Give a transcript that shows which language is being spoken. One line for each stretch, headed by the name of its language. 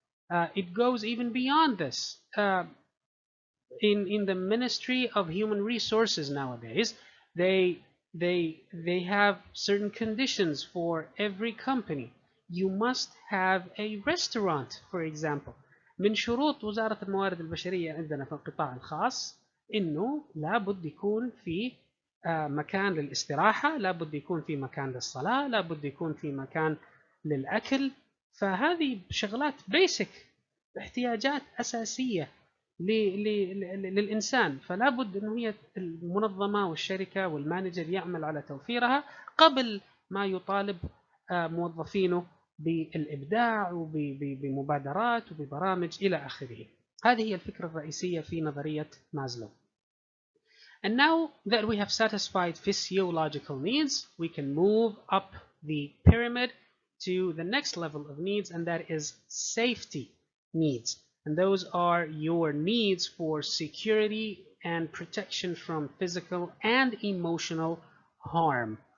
English: It goes even beyond this. In the Ministry of Human Resources nowadays, they have certain conditions for every company. You must have a restaurant, for example.
Arabic: من شروط وزارة الموارد البشرية عندنا في القطاع الخاص إنه لابد يكون في مكان للاستراحة، لابد يكون في مكان للصلاة، لابد يكون في مكان للأكل. فهذه شغلات بيسك، احتياجات أساسية للإنسان، فلا بد أنه هي المنظمة والشركة والمانجر يعمل على توفيرها قبل ما يطالب موظفينه بالإبداع وبمبادرات وببرامج إلى آخره. هذه هي الفكرة الرئيسية في نظرية مازلو.
English: And now that we have satisfied physiological needs, we can move up the pyramid to the next level of needs, and that is safety needs. And those are your needs for security and protection from physical and emotional harm.